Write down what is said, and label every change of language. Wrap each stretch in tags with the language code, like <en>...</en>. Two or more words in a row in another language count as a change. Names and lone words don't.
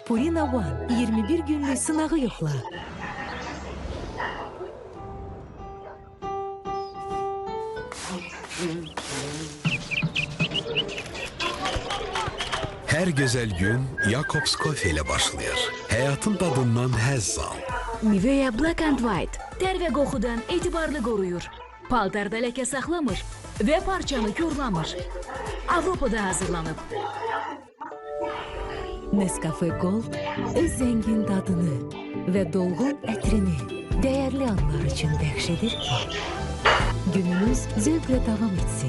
<az>Purina One 21 günlük sınağı yoxla. Hər gözəl gün Jacobs Coffee ilə başlayır. Həyatın dadından həzz al. Nivea Black and White ter və qoxudan etibarlı qoruyur. Paltarda ləkə saxlamır və parçanı korlamır. Avropada hazırlanıb. Nescafe Gold öz zəngin dadını və dolğun ətrini dəyərli anlar üçün bəxş edir ki, gününüz zövqlə davam etsin.</az>